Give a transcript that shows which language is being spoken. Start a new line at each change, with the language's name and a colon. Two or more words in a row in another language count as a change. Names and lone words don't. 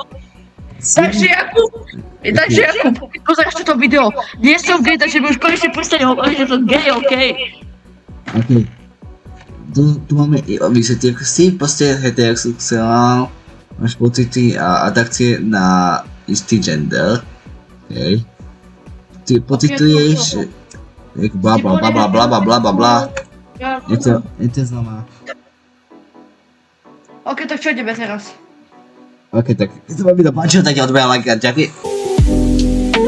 Slovak: Takže Jakub, keď pozeráš toto video, nie som gay, takže mi už konečne prestane hovoriť, že som gay, OK? OK. Tu máme i výsledky, si proste heterosexuál, máš pocity a adapcie na istý gender, OK. Ty pocituješ, bla bla bla bla bla bla bla bla bla. Je to znamená. OK, tak čo ideme teraz? OK, tak keď sa vám video páčilo, tak odberám like a ďakujem.